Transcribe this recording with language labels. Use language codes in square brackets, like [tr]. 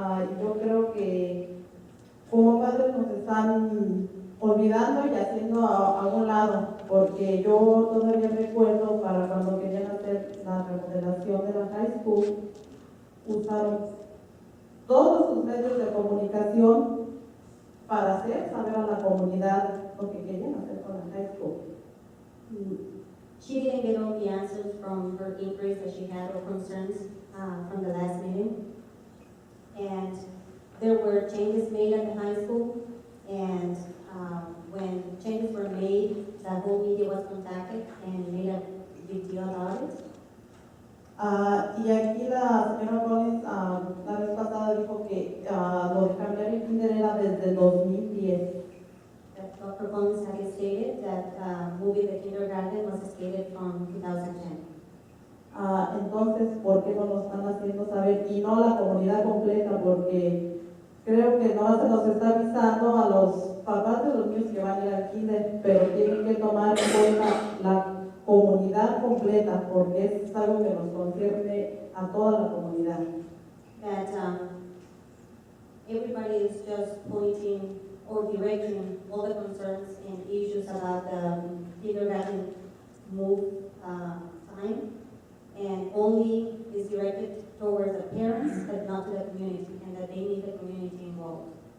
[es] Y yo creo que como padres nos están olvidando y haciendo a un lado, porque yo todavía recuerdo para cuando querían hacer la remodelación de la high school, usaron todos sus medios de comunicación para hacer saber a la comunidad lo que querían hacer con la high school. [en] She didn't get all the answers from her inquiries that she had or concerns from the last meeting. And there were changes made at the high school, and when changes were made, the whole media was contacted and made a big deal about it. [es] Y aquí la señora Collins la vez pasada dijo que lo de cambiar el kinder era desde el 2010. [en] Dr. Collins had stated that moving the kindergarten was stated from 2010. [es] Entonces, ¿por qué no lo están haciendo saber? Y no la comunidad completa, porque creo que no se nos está avisando a los papás de los niños que van a ir al kinder, pero tienen que tomar en cuenta la comunidad completa, porque es algo que nos concierne a toda la comunidad. [en] That everybody is just pointing or directing all the concerns and issues about the kindergarten move time, and only is directed towards the parents, but not to the community, and that they need the community involved.